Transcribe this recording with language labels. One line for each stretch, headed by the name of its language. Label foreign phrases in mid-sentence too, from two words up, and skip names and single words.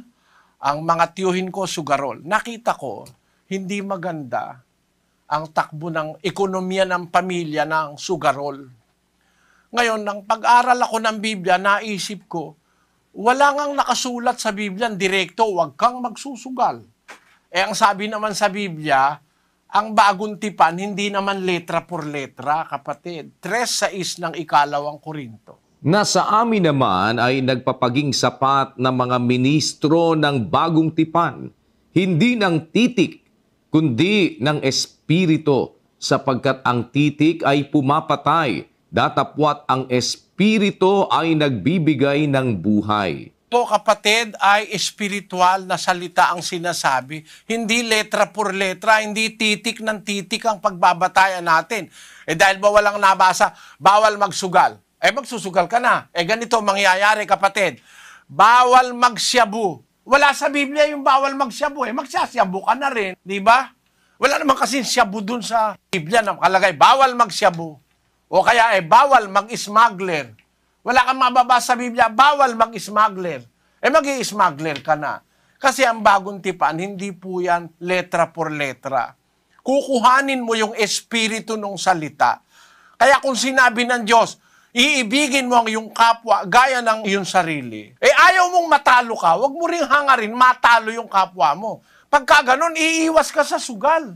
Filipino: Ang mga tiyuhin ko, sugarol. Nakita ko, hindi maganda ang takbo ng ekonomiya ng pamilya ng sugarol. Ngayon, nang pag-aral ako ng Biblia, naisip ko, wala ngang nakasulat sa Biblia, direkto, huwag kang magsusugal. Ang sabi naman sa Biblia, ang bagong tipan, hindi naman
Spanish: letra por letra,
Filipino: kapatid. 3:6 ng 2 Korinto. Nasa amin naman ay nagpapaging sapat na mga ministro ng bagong tipan, hindi ng titik, kundi ng espiritu, sapagkat ang titik ay pumapatay, datapwat ang espiritu ay nagbibigay ng buhay. Po kapatid, ay espiritual na salita ang sinasabi. Hindi
Spanish: letra por letra,
Filipino: hindi titik ng titik ang pagbabatayan natin. Dahil ba walang nabasa, bawal magsugal. Magsusugal ka na. Ganito mangyayari kapatid. Bawal magsyabu. Wala sa Biblia yung bawal magsyabu. Magsasyabu ka na rin, di ba? Wala naman kasi syabu dun sa Biblia na nakalagay, bawal magsyabu. O kaya bawal mag-smuggler. Wala kang mababasa sa Biblia, bawal mag-smuggler. Mag-i-smuggler ka na. Kasi ang bagong tipan, hindi po yan
Spanish: letra por letra.
Filipino: Kukuhanin mo yung espiritu ng salita. Kaya kung sinabi ng Diyos, iibigin mo ang iyong kapwa gaya ng iyong sarili. Ayaw mong matalo ka, wag mo ring hangarin matalo yung kapwa mo. Pagka ganun, iiwas ka sa sugal.